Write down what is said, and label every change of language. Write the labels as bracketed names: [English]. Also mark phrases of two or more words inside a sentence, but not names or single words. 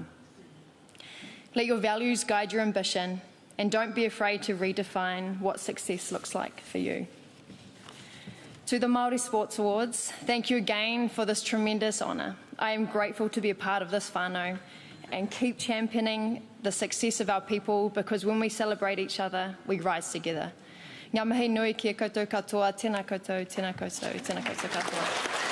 [English] Let your values guide your ambition, and don't be afraid to redefine what success looks like for you. To the Māori Sports Awards, thank you again for this tremendous honour. I am grateful to be a part of this whānau and keep championing the success of our people, because when we celebrate each other, we rise together. [Māori] Ngā mihi nui ki a koutou katoa, tēnā koutou, tēnā koutou, tēnā koutou katoa.